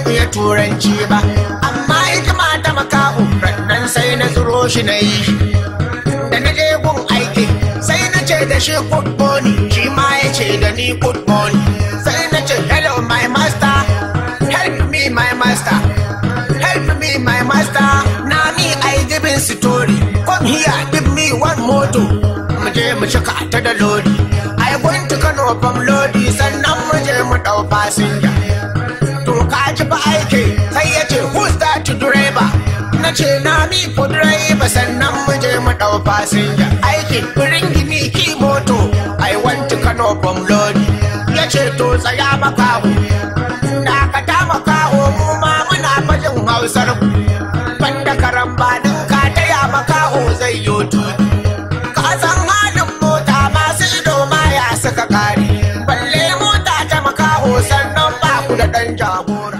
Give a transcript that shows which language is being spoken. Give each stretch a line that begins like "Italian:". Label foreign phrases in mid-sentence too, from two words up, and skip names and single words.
Hausa: turanci ba, amma hikima ta makaho nan sai na zuro shi na yi. Da na je gun aiki sai na ce da shi
English: good morning,
Hausa: shi ma ya ce da ni
English: good morning.
Hausa: Sai na ce
English: hello my master, help me my master, help me my master. Na me I giving story, come here give me one moto,
Hausa: mu je mu shaka ta da lodi.
English: I want to Kano from lodi,
Hausa: sannan mu je mu dau fasinja. To ka ji ba aiki sai ya ce
English: who's that
Hausa: Direba? Na ce na mi
English: for driver,
Hausa: sannan mu je mu dau fasinja.
English: Aiki bring me key moto, I want to Kano from lodi.
Hausa: Ya ce to tsaya Makaho, dakata Makaho, mu ma muna fajin Hausar ku. Banda karambanin ka taya Makaho zai yo tudu. Ka san halin mota masu ido ma ya suka kare, balle mota ta Makaho sannan ba ku da ɗan jago.